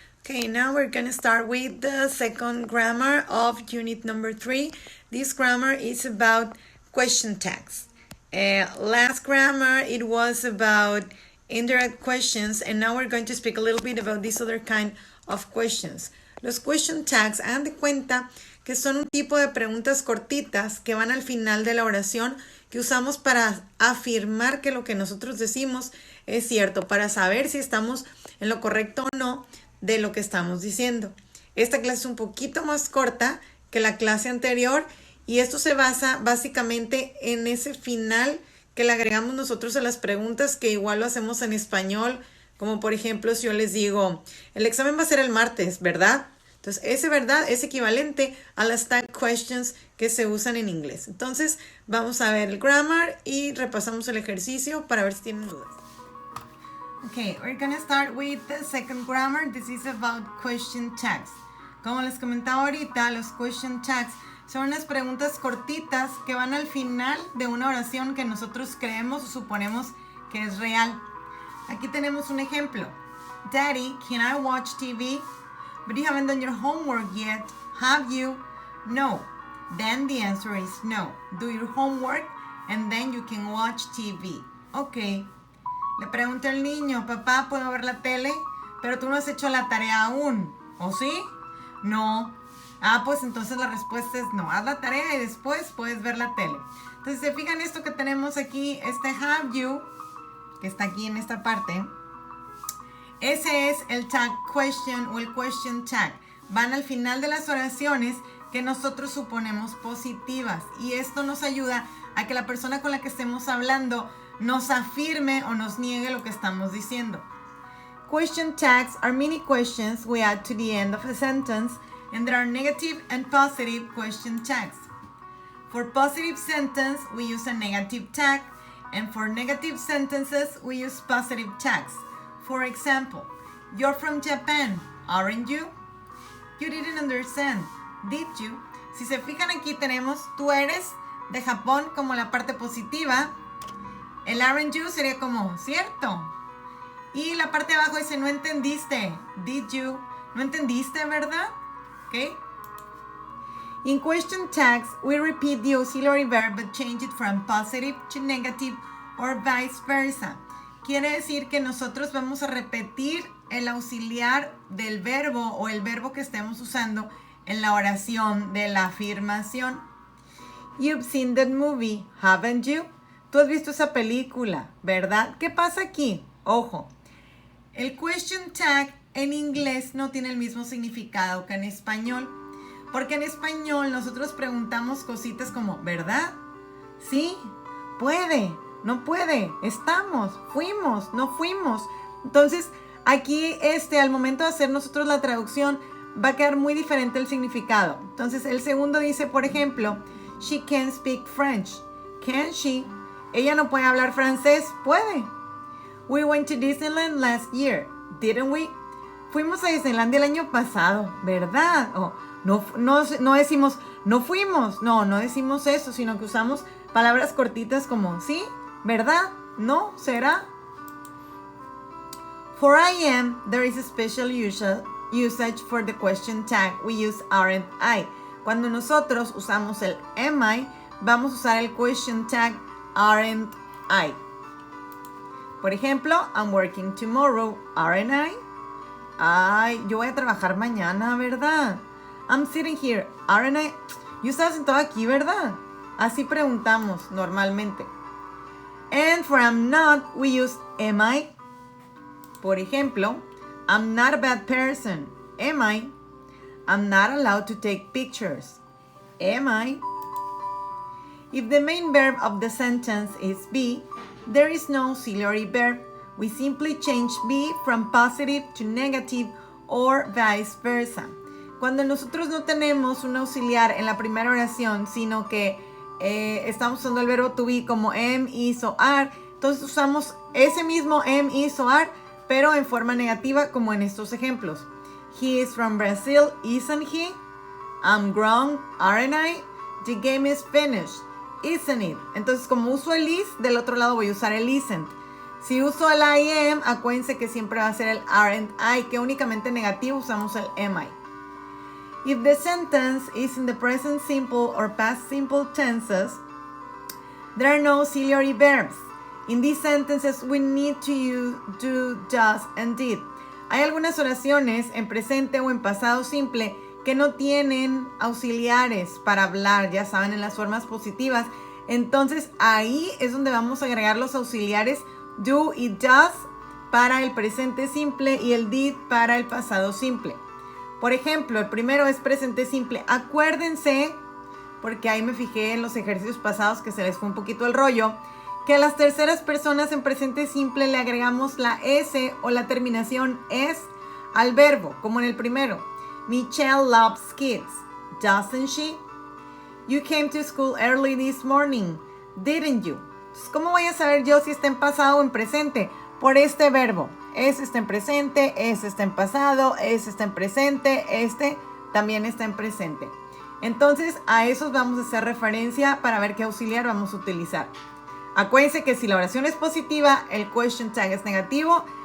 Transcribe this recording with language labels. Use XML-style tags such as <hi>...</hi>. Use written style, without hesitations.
<en>Okay, now we're going to start with the second grammar of unit number 3. This grammar is about question tags. Last grammar, it was about indirect questions, and now we're going to speak a little bit about this other kind of questions.</en> <es>Los question tags, hagan de cuenta que son un tipo de preguntas cortitas que van al final de la oración que usamos para afirmar que lo que nosotros decimos es cierto, para saber si estamos en lo correcto o no de lo que estamos diciendo. Esta clase es un poquito más corta que la clase anterior y esto se basa básicamente en ese final que le agregamos nosotros a las preguntas, que igual lo hacemos en español, como por ejemplo si yo les digo, el examen va a ser el martes, ¿verdad? Entonces, ese verdad es equivalente a las tag questions que se usan en inglés. Entonces, vamos a ver el grammar y repasamos el ejercicio para ver si tienen dudas.</es> <en>Okay, we're going to start with the second grammar. This is about question tags.</en> <es>Como les comentaba ahorita, los question tags son unas preguntas cortitas que van al final de una oración que nosotros creemos o suponemos que es real. Aquí tenemos un ejemplo.</es> <en>Daddy, can I watch TV? But you haven't done your homework yet, have you? No. Then the answer is no. Do your homework and then you can watch TV. Okay.</en> <es>Le pregunta el niño, papá, ¿puedo ver la tele? Pero tú no has hecho la tarea aún, ¿o sí? No. Ah, pues entonces la respuesta es no. Haz la tarea y después puedes ver la tele. Entonces, ¿se fijan esto que tenemos aquí? Este</es> <en>have you,</en> <es>que está aquí en esta parte. Ese es el tag question o el question tag. Van al final de las oraciones que nosotros suponemos positivas. Y esto nos ayuda a que la persona con la que estemos hablando nos afirme o nos niegue lo que estamos diciendo.</es> <en>Question tags are mini questions we add to the end of a sentence, and there are negative and positive question tags. For positive sentence, we use a negative tag, and for negative sentences, we use positive tags. For example, you're from Japan, aren't you? You didn't understand, did you?</en> <es>Si se fijan aquí tenemos tú eres de Japón como la parte positiva. El aren't you sería como cierto. Y la parte de abajo dice no entendiste,</es> <en>did you?</en> <es>No entendiste, ¿verdad? Okay.</es> <en>In question tags, we repeat the auxiliary verb but change it from positive to negative or vice versa.</en> <es>Quiere decir que nosotros vamos a repetir el auxiliar del verbo o el verbo que estemos usando en la oración de la afirmación.</es> <en>You've seen that movie, haven't you?</en> <es>Tú has visto esa película, ¿verdad? ¿Qué pasa aquí? Ojo, el question tag en inglés no tiene el mismo significado que en español. Porque en español nosotros preguntamos cositas como, ¿verdad? Sí, puede. No puede, estamos, fuimos, no fuimos. Entonces, aquí al momento de hacer nosotros la traducción, va a quedar muy diferente el significado. Entonces, el segundo dice, por ejemplo,</es> <en>she can speak French. Can she?</en> <es>Ella no puede hablar francés. Puede.</es> <en>We went to Disneyland last year, didn't we?</en> <es>Fuimos a Disneylandia el año pasado, ¿verdad? O no decimos, no fuimos. No decimos eso, sino que usamos palabras cortitas como, ¿sí? ¿Verdad? ¿No? ¿Será?</es> <en>For I am, there is a special usage for the question tag. We use aren't I.</en> <es>Cuando nosotros usamos el am I, vamos a usar el question tag aren't I. Por ejemplo,</es> <en>I'm working tomorrow, aren't I?</en> <es>Ay, yo voy a trabajar mañana, ¿verdad?</es> <en>I'm sitting here, aren't I?</en> <es>Yo estaba sentado aquí, ¿verdad? Así preguntamos normalmente.</es> <en>And for I'm not, we use am I.</en> <es>Por ejemplo,</es> <en>I'm not a bad person. Am I? I'm not allowed to take pictures. Am I? If the main verb of the sentence is be, there is no auxiliary verb. We simply change be from positive to negative or vice versa.</en> <es>Cuando nosotros no tenemos un auxiliar en la primera oración, sino que estamos usando el verbo to be como am, is o are, entonces usamos ese mismo am, is o are, pero en forma negativa como en estos ejemplos.</es> <en>He is from Brazil, isn't he? I'm grown, aren't I? The game is finished, isn't it?</en> <es>Entonces como uso el is, del otro lado voy a usar el isn't. Si uso el I am, acuérdense que siempre va a ser el aren't I, que únicamente negativo usamos el am I.</es> <en>If the sentence is in the present simple or past simple tenses, there are no auxiliary verbs. In these sentences, we need to use do, does, and did.</en> <es>Hay algunas oraciones en presente o en pasado simple que no tienen auxiliares para hablar, ya saben, en las formas positivas. Entonces, ahí es donde vamos a agregar los auxiliares do y does para el presente simple y el did para el pasado simple. Por ejemplo, el primero es presente simple. Acuérdense, porque ahí me fijé en los ejercicios pasados que se les fue un poquito el rollo, que a las terceras personas en presente simple le agregamos la S o la terminación es al verbo, como en el primero.</es> <en>Michelle loves kids, doesn't she? You came to school early this morning, didn't you?</en> <es>Entonces, ¿cómo voy a saber yo si está en pasado o en presente? Por este verbo. Ese está en presente, ese está en pasado, ese está en presente, este también está en presente. Entonces, a esos vamos a hacer referencia para ver qué auxiliar vamos a utilizar. Acuérdense que si la oración es positiva, el question tag es negativo.</es>